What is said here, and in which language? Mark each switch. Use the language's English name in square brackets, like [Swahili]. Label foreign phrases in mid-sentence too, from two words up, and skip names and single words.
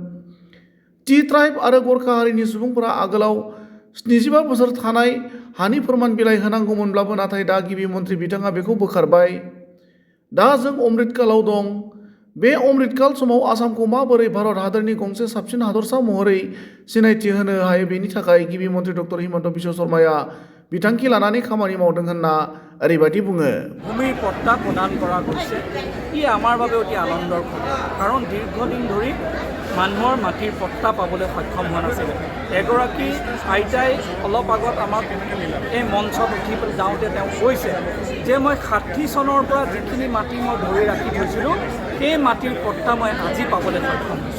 [Bodo] टि ट्राइब आरो गरखा हारिनि सुबुंफोरा आगोलाव 75 बोसोर थानाय हानि फोरमान बिलाइ होनांगौमोनब्लाबो नाथाय दा गिबि मन्त्रि बिथाङा बेखौ बोखारबाय। दा जों अमृतकालाव दं। बे अमृतकाल समाव आसामखौ माबोरै भारत हादरनि गंसे साबसिन हादरसा महरै सिनायथि होनो हायो बेनि थाखाय गिबि मन्त्रि डक्टर हिमन्त बिश्व शर्माया बिथांखि लानानै खामानि मावदों होनना ओरैबायदि बुङो। [Assamese] ভূমিৰ পট্টা প্ৰদান কৰা গৈছে। ই আমাৰ বাবে অতি আনন্দৰ কথা, কাৰণ দীৰ্ঘদিন ধৰি মানুহৰ মাটিৰ পট্টা পাবলৈ সক্ষম হোৱা নাছিলে। এগৰাকী আইতাই অলপ আগত আমাক এই মঞ্চত উঠি যাওঁতে তেওঁ কৈছে যে মই 60 চনৰ পৰা যিখিনি মাটি মই ধৰি ৰাখি থৈছিলোঁ সেই মাটিৰ পট্টা মই আজি পাবলৈ সক্ষম হৈছোঁ।